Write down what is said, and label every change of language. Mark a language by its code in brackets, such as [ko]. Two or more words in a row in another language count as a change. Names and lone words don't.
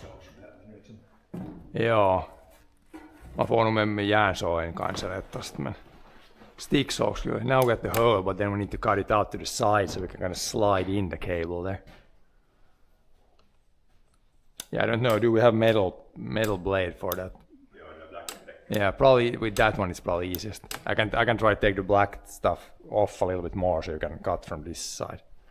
[fi] Joo. Mä oon [sv] med järnsågen kanske lättast, [en] men stick saws, now we got the hole, but then we need to cut it out to the side so we can kind of slide in the cable there. Yeah, I don't know. Do we have metal blade for that? Yeah, probably with that one it's probably easiest. I can try to take the black stuff off a little bit more so you can cut from this side.